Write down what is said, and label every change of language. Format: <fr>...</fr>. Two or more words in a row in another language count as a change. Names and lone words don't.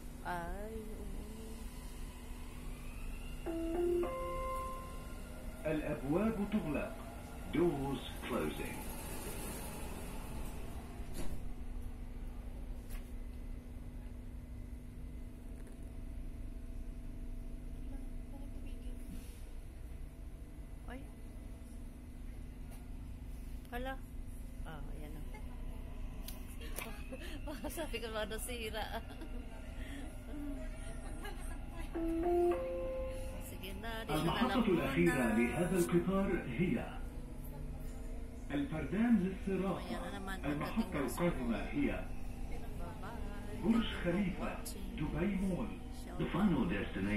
<tl>Ay, oo.</tl> <ar>الأبواب تغلق.</ar> <en>Doors closing.</en> <tl>Ay. Hala. Ah, ayan na. Baka sabi ko ba nasira. Sige na, di na alam</tl> <ar>المحطة</ar> <tl>mo</tl> <ar>الأخيرة</ar> <tl>na.</tl> <ar>لهذا القطار هي الفردان للصراحة.</ar> <tl>Ayan na naman.</tl> <ar>المحطة القادمة هي</ar> <en>Bye-bye.</en> <ar>برج خليفة، دبي مول.</ar> <en>Shout The final destination</en>